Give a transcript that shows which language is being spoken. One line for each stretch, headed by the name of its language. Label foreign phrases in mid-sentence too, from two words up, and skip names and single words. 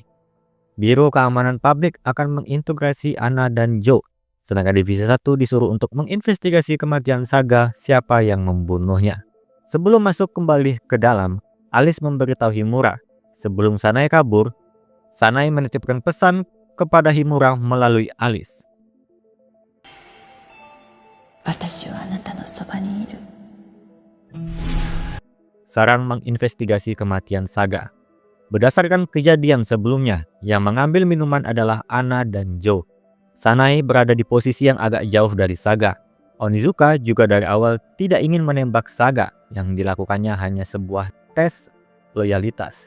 Indonesian: Biro Keamanan Publik akan mengintegrasi Anna dan Joe, sedangkan Divisi 1 disuruh untuk menginvestigasi kematian Saga, siapa yang membunuhnya. Sebelum masuk kembali ke dalam, Alice memberitahu Himura. Sebelum Sanae kabur, Sanae menitipkan pesan kepada Himura melalui Alice.
Japanese: 私はあなたのそばにいる。
Indonesian: Saran menginvestigasi kematian Saga. Berdasarkan kejadian sebelumnya, yang mengambil minuman adalah Anna dan Joe. Sanae berada di posisi yang agak jauh dari Saga. Onizuka juga dari awal tidak ingin menembak Saga, yang dilakukannya hanya sebuah tes loyalitas.